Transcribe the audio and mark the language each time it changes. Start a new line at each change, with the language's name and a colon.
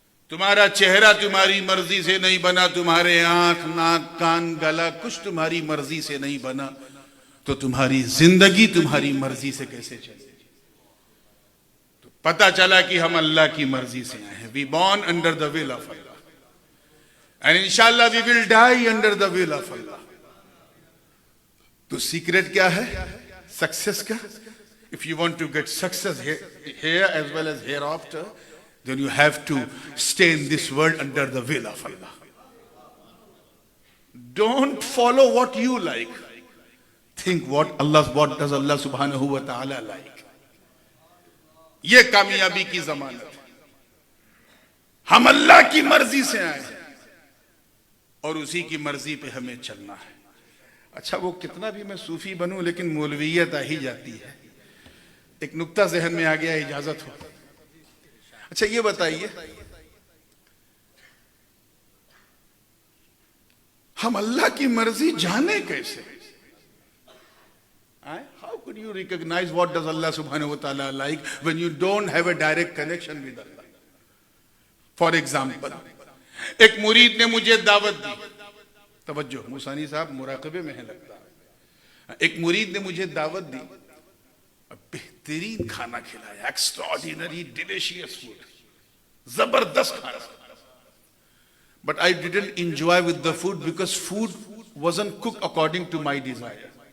Hindi: तुम्हारा चेहरा तुम्हारी मर्जी से नहीं बना, तुम्हारे आंख, नाक, कान, गला कुछ तुम्हारी मर्जी से नहीं बना, तो तुम्हारी जिंदगी तुम्हारी मर्जी से कैसे चलेगी? तो पता चला कि हम अल्लाह की मर्जी से आए हैं।
English: We born under the will of Allah and इंशाल्लाह we will die under the will of Allah.
Hindi: तो सीक्रेट क्या है सक्सेस का?
English: If you want to get success here as well as hereafter, then you have to stay in this world under the will of Allah. Don't follow what you like. Think what does Allah subhanahu wa ta'ala like.
Hindi: ये कामयाबी की जमानत है। हम अल्लाह की मर्जी से आए हैं और उसी की मर्जी पे हमें चलना है। अच्छा, वो कितना भी मैं सूफी बनूं लेकिन मौलवियत आ ही जाती है। एक नुक्ता जहन में आ गया, इजाजत हो? अच्छा ये बताइए, हम अल्लाह की मर्जी जाने कैसे?
English: How could you recognize what does Allah subhanahu wa ta'ala like when you don't have a direct connection with Allah? For example,
Hindi: एक मुरीद ने मुझे दावत दी, तवज्जो मुसानी साहब मुराकबे में है लगता है। एक मुरीद ने मुझे दावत दी, बेहतरीन खाना खिलाया,
English: extraordinary delicious food,
Hindi: जबरदस्त खाना,
English: But I didn't enjoy with the food because food wasn't cooked according to my desire.